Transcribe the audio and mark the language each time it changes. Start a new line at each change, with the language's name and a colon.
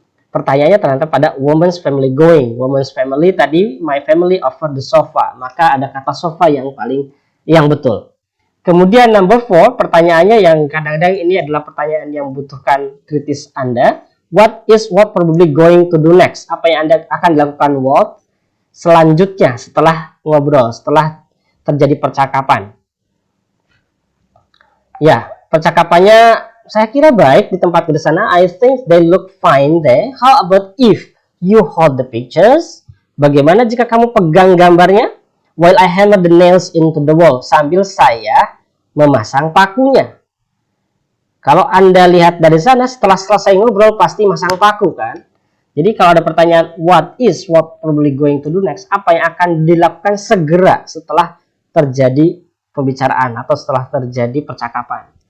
Indonesian: Pertanyaannya ternyata pada
English: woman's family going.
Indonesian: Woman's family tadi
English: my family over the sofa,
Indonesian: maka ada kata sofa yang betul. Kemudian number 4, pertanyaannya yang kadang-kadang ini adalah pertanyaan yang membutuhkan kritis Anda.
English: What probably going to do next?
Indonesian: Apa yang Anda akan dilakukan selanjutnya setelah ngobrol, setelah terjadi percakapan? Ya, percakapannya saya kira baik di tempat di sana.
English: I think they look fine there. How about if you hold the pictures?
Indonesian: Bagaimana jika kamu pegang gambarnya?
English: While I hammer the nails into the wall.
Indonesian: Sambil saya memasang pakunya. Kalau Anda lihat dari sana, setelah selesai ngobrol pasti masang paku kan? Jadi kalau ada pertanyaan
English: what probably going to do next?
Indonesian: Apa yang akan dilakukan segera setelah terjadi pembicaraan atau setelah terjadi percakapan?